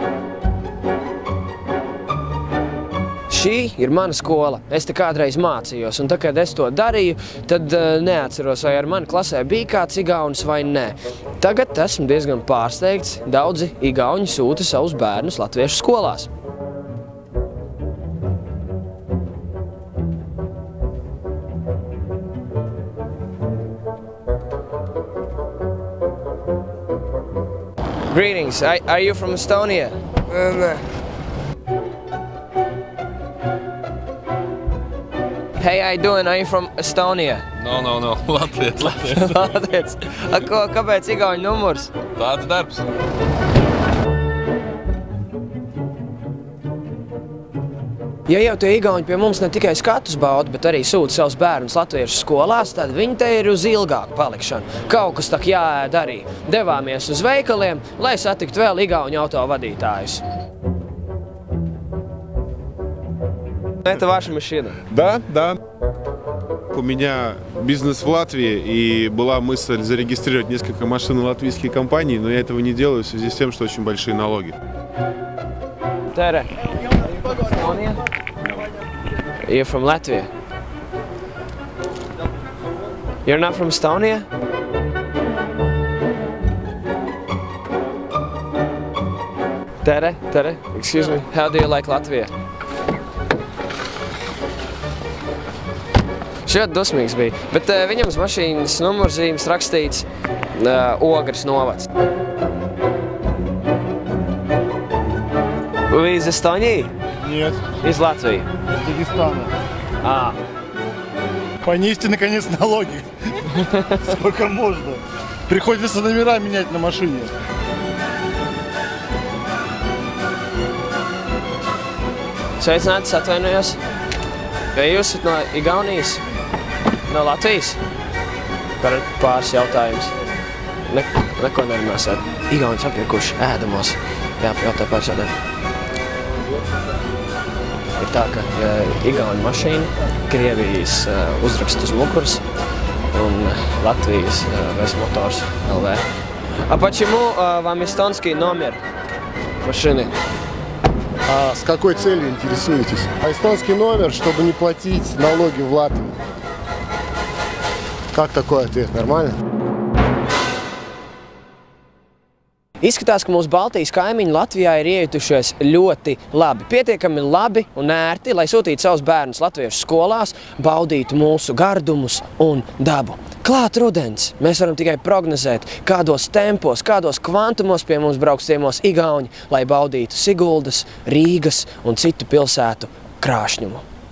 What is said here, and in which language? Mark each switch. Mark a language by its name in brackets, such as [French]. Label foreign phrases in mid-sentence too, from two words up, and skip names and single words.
[Latvian] Šī ir mana skola. Es te kādreiz mācījos, un tā, kad es to darīju, tad neatceros, vai ar mani klasē bija kāds igaunis vai nē. Tagad esmu diezgan pārsteigts. Daudzi igauņi sūta savus bērnus latviešu skolās. [English] Greetings. Are you from Estonia? [Latvian] Nē. [English] Hey, how you doing? Are you from Estonia? No. Latviets. [Latvian] Latviets. Kāpēc igauņu numurs? Tāds darbs. Ja jau tie igauņi pie mums ne tikai skatus bauda, bet arī sūta savus bērnus latviešu skolās, tad viņi te ir uz ilgāku palikšanu. Kaut kas tak jāēd arī. Devāmies uz veikaliem, lai satiktu vēl igauņu autovadītājus. [Russian] Это ваша машина? Да. У меня бизнес в Латвии, и была мысль зарегистрировать несколько машин латвийских компаний, но я этого не делаю в связи с тем, что очень большие налоги. [English] Tere. Estonia? You're from Latvia? You're not from Estonia? Tere, excuse me. How do you like Latvia? [Latvian] Ļoti dusmīgs bija, bet viņam uz mašīnas numurzīmes rakstīts Ogres novads. [Russian] Вы из Эстонии? Нет. Из Латвии? Из Дагестана. Понизьте, наконец, налоги. Сколько можно? Приходится номера менять на машине. [Latvian] Sveicināts, atvainojos. Vai jūs esat no Igaunijas? No Latvijas? Pāris jautājums. Neko nerunāsiet. Igaunis aptiekuši ēdamos. Jāpajautā pāris jautājumu. Ir tā, ka igauņu mašīna, Krievijas uzraksts uz muguras un Latvijas Vesmotors LV. [Russian] А почему вам эстонский номер машины? А с какой целью интересуетесь? Эстонский номер, чтобы не платить налоги в Латвии. Как такой ответ? Нормально? [Latvian] Izskatās, ka mūsu Baltijas kaimiņi Latvijā ir iejutušies ļoti labi. Pietiekami labi un ērti, lai sūtītu savus bērnus latviešu skolās, baudītu mūsu gardumus un dabu. Klāt rudens. Mēs varam tikai prognozēt, kādos tempos, kādos kvantumos pie mums brauks ciemos igauņi, lai baudītu Siguldas, Rīgas un citu pilsētu krāšņumu.